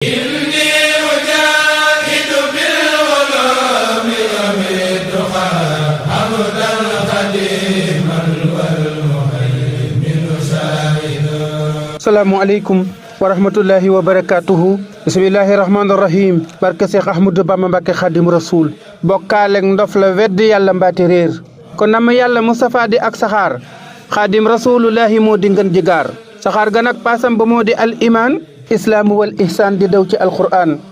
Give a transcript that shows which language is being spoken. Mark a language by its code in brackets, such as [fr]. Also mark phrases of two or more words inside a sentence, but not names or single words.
[ar] إني أجاهد بالعلوم والتقى عبدا خديما والمهيمن شاهدا. السلام عليكم ورحمة الله وبركاته بسم الله الرحمن الرحيم. [wo] Barke Seex Ahmadu Bamba Mbàkke Xaadimu Rasuul. Bokkaaleeg ndof la weddi Yàlla mbaate réer. Kon nama Yàlla Mustafa di ak saxaar. Xaadim Rasulullahi moo di ngën ji gaar. Saxaar ga nag paasam ba moo di [ar] الإيمان الإسلام والإحسان [wo] di daw ci Alqur'an.